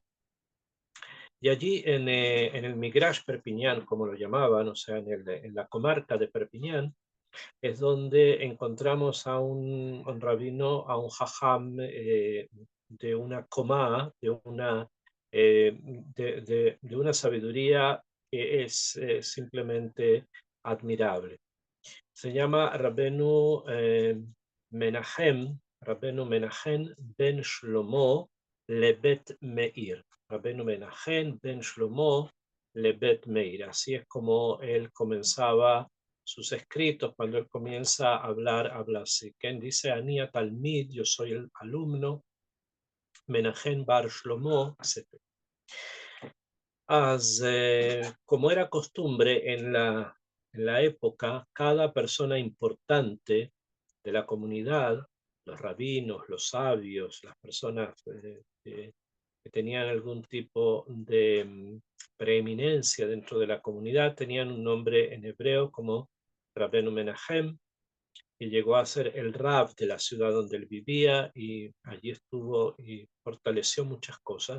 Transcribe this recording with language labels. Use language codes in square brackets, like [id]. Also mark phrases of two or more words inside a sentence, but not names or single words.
[es] Y allí en el Migrash Perpignan, como lo llamaban, o sea, en la comarca de Perpignan, es donde encontramos a un rabino, a un jajam de una comá, de una sabiduría que es simplemente admirable. Se llama Rabbenu Menachem ben Shlomo Lebet Meir. Rabbenu Menachem ben Shlomo Lebet Meir. Así es como él comenzaba sus escritos. Cuando él comienza a hablar, habla así. Quien dice [he] Ania Talmid, [es] yo soy el alumno, Menachem bar Shlomo, etc. Como era costumbre en la época, cada persona importante de la comunidad, los rabinos, los sabios, las personas que tenían algún tipo de preeminencia dentro de la comunidad, tenían un nombre en hebreo como Rabbenu Menachem, que llegó a ser el rab de la ciudad donde él vivía y allí estuvo y fortaleció muchas cosas.